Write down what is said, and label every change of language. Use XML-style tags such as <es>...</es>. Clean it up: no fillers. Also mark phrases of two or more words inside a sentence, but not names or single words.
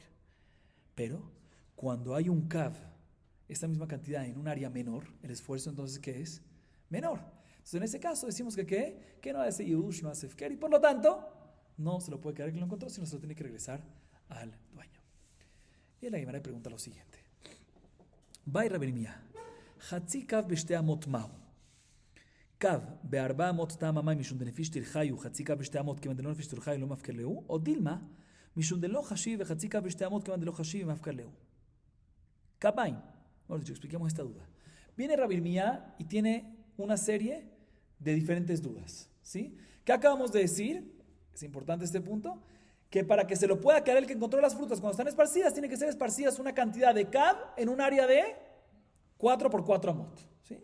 <es>Pero cuando hay un cab, esta misma cantidad en un área menor, el esfuerzo entonces ¿qué es? Menor. Entonces en ese caso decimos que ¿qué? Que no hace Yehush, no hace Hefker y por lo tanto no se lo puede quedar el que lo encontró, sino se lo tiene que regresar al dueño. Y la Gemara pregunta lo siguiente.</es> <arc>Vai Rabbi Mia, חצי קב בשתי אמות מהו. קב בארבע אמות טעמא מאי משום דנפיש טרחייהו חצי קב בשתי אמות כמאן דלא נפיש טרחייהו לא מפקר להו או דלמא משום דלא חשיב וחצי קב בשתי אמות כמאן דלא חשיב מפקר להו. Kabain.</arc> <es>Bueno, dicho, expliquemos esta duda. Viene Rabbi Mia y tiene una serie de diferentes dudas, ¿sí? ¿Qué acabamos de decir? Es importante este punto, que para que se lo pueda quedar el que encontró las frutas cuando están esparcidas, tiene que ser esparcidas una cantidad de cab en un área de 4 por 4 amot, ¿sí?</es>